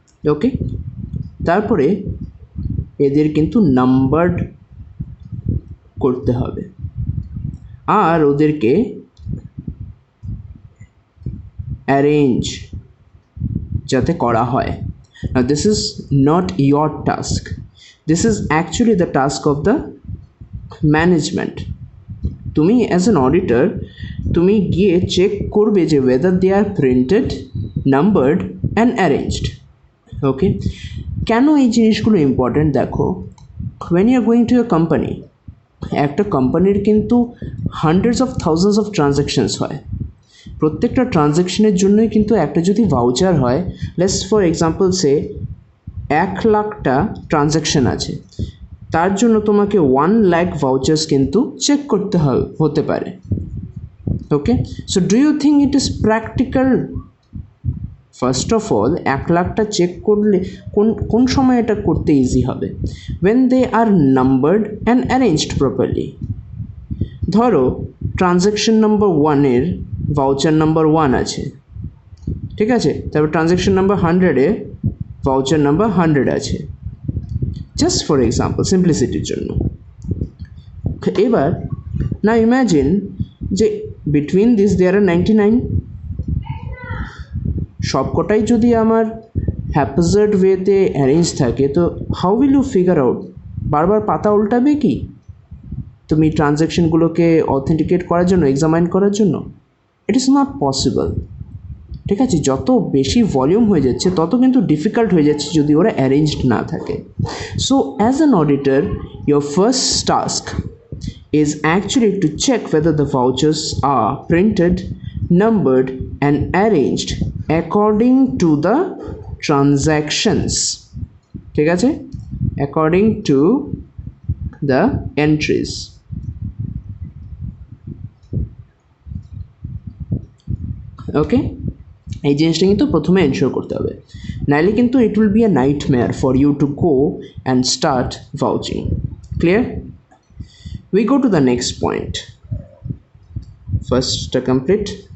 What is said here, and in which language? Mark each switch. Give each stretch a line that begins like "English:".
Bangla: ওকে, তারপরে এদের কিন্তু নাম্বারড করতে হবে আর ওদেরকে অ্যারেঞ্জ যাতে করা হয়।
English: Now this is not your task, this is actually the task of the management.
Bangla: তুমি অ্যাজ অ্যান অডিটর তুমি গিয়ে চেক করবে যে
English: whether they are printed, numbered and arranged.
Bangla: ওকে, কেন এই জিনিসগুলো ইম্পর্ট্যান্ট দেখো,
English: when you are going to a company,
Bangla: একটা কোম্পানির কিন্তু hundreds of thousands of transactions হয়। প্রত্যেকটা ট্রানজ্যাকশনের জন্যই কিন্তু একটা যদি ভাউচার হয়,
English: let's for example say
Bangla: 1,00,000টা transaction আছে, তার জন্য তোমাকে 1,00,000 ভাউচার্স কিন্তু চেক করতে হতে পারে।
English: Okay, so do you think it is practical? First of all
Bangla: 1,00,000টা check করলে কোন সময় এটা করতে ইজি হবে?
English: when they are numbered and arranged properly.
Bangla: ধরো ট্রানজ্যাকশন নাম্বার 1-এর ভাউচার নাম্বার 1 আছে, ঠিক আছে? তারপর ট্রানজ্যাকশন নাম্বার 100-এ ভাউচার নাম্বার 100 আছে,
English: just for example
Bangla: সিম্পলিসিটির জন্য। এবার না ইম্যাজিন যে
English: between this there are 99,
Bangla: সবকটাই যদি আমার হ্যাপাজার্ড ওয়েতে অ্যারেঞ্জ থাকে, তো
English: How will you figure out?
Bangla: বারবার পাতা উল্টাবে কি তুমি ট্রানজ্যাকশনগুলোকে অথেন্টিকেট করার জন্য, এক্সামাইন করার জন্য?
English: it is not possible,
Bangla: ঠিক আছে? যত বেশি ভলিউম হয়ে যাচ্ছে তত কিন্তু ডিফিকাল্ট হয়ে যাচ্ছে যদি ওরা অ্যারেঞ্জড না থাকে।
English: So as an auditor your first task is actually to check whether the vouchers are printed, numbered and arranged according to the transactions.
Bangla: ঠিক আছে?
English: According to the entries.
Bangla: ওকে, এই জিনিসটা কিন্তু প্রথমে এনশিওর করতে হবে, নাইলে কিন্তু
English: It will be a nightmare for you to go and start vouching.
Bangla: Clear?
English: We go to the next point. First complete